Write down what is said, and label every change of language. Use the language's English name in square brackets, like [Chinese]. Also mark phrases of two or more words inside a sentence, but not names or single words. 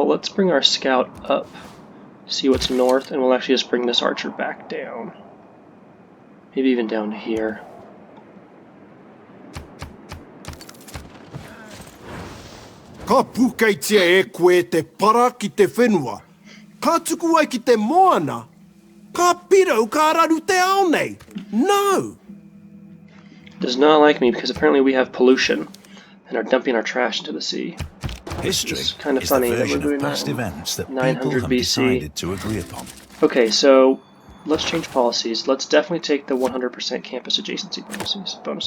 [English] Let's bring our scout up, see what's north, and we'll actually just bring this archer back down. Maybe even down here. [Māori] Ka pukaitia e koe te para ki te whenua. Ka tuku ai ki te moana. Ka pirau ka raru te ao nei. [English] No! Does not like me because apparently we have pollution and are dumping our trash into the sea. History It's kind of is funny the that we're version doing of past that in events that 900 people have BC. decided to agree upon. Okay, so let's change policies. Let's definitely take the 100% campus adjacency bonuses.